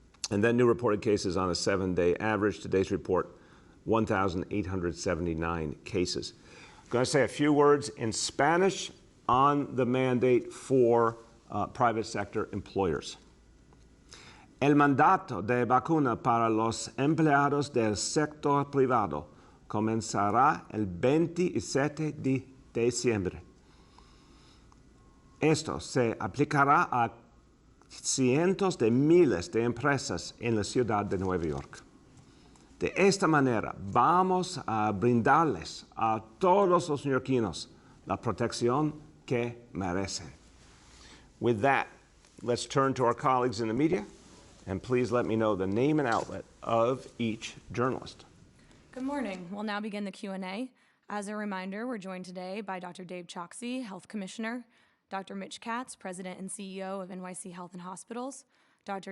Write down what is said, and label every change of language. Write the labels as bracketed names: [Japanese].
[English] And then new reported cases on a 7-day average. Today's report, 1,879 cases. I'm going to say a few words in Spanish on the mandate for private sector employers. [Spanish] El mandato de vacuna para los empleados del sector privado comenzará el 27 de diciembre. Esto se aplicará a cientos de miles de empresas en la ciudad de Nueva York. De esta manera, vamos a brindarles a todos los neoyorquinos la protección que merecen. [English] With that, let's turn to our colleagues in the media, and please let me know the name and outlet of each journalist. Good morning. We'll now begin the Q&A. As a reminder, we're joined today by Dr. Dave Choksi, Health Commissioner, Dr. Mitch Katz, President and CEO of NYC Health and Hospitals, Dr.